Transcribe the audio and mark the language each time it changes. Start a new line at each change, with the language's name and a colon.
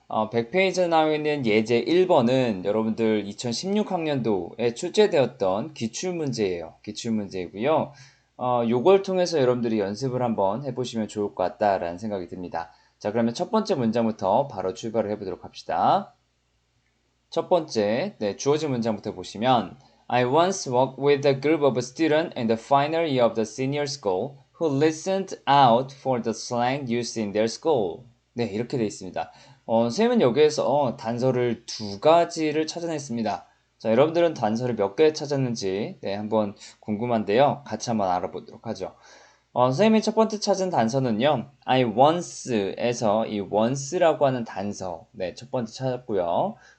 Korean: 100페이지에 나와 있는 예제 1번은 여러분들 2016학년도에 출제되었던 기출문제예요. 기출문제이고요. 요걸 통해서 여러분들이 연습을 한번 해보시면 좋을 것 같다라는 생각이 듭니다. 자, 그러면 첫 번째 문장부터 바로 출발을 해보도록 합시다. 첫 번째, 네, 주어진 문장부터 보시면
English: I once worked with a group of students in the final year of the senior school who listened out for the slang used in their school.
Korean: 네, 이렇게 되어 있습니다. 선생님은 여기에서 단서를 두 가지를 찾아냈습니다. 자, 여러분들은 단서를 몇 개 찾았는지 네, 한번 궁금한데요. 같이 한번 알아보도록 하죠. 선생님이 첫 번째 찾은 단서는요. I once에서 이 once라고 하는 단서, 네, 첫 번째 찾았고요.